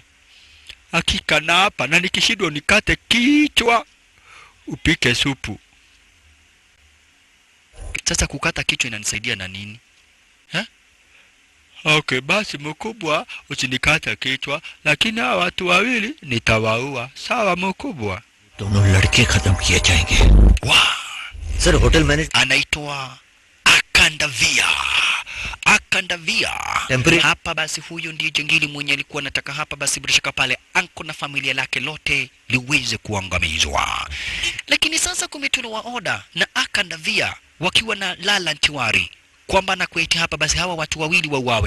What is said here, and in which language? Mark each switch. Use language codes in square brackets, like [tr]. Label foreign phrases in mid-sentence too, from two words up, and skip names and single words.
[sw] Hakika na hapa, na nikishindwa nikate kichwa upike supu. Sasa kukata kichwa inanisaidia na nini? Okay, basi mkubwa, usinikate kichwa, lakini hawa watu wawili nitawaua. Sawa mkubwa? [hi] दोनों लड़के खत्म किए जाएंगे। वाह [en] sir hotel manager [sw] anaitwa Akandavia. Akandavia. Hapa basi huyo ndiye jangili mwenye alikuwa anataka hapa basi bila shaka pale anko na familia lake lote liweze kuangamizwa. Lakini sasa kumetolewa oda na Akandavia wakiwa na Lalan Tiwari kwamba na kuita hapa basi hawa watu wawili wauawe.